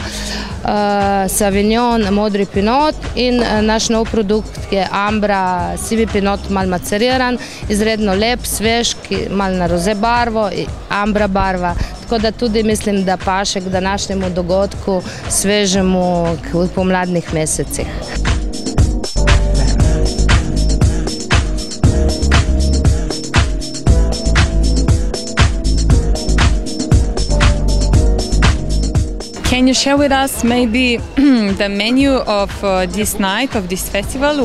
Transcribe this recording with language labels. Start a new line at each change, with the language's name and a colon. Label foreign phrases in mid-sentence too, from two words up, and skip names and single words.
Slovenian: Savignon, modri pinot in naš nov produkt, ki je ambra, sivi pinot, mal maceriran, izredno lep, svež, mal na roze barvo, ambra barva. Tako da tudi mislim, da paše k današnjemu dogodku, svežemu v pomladnih mesecih.
English: Can you share with us maybe the menu of this night, of this festival?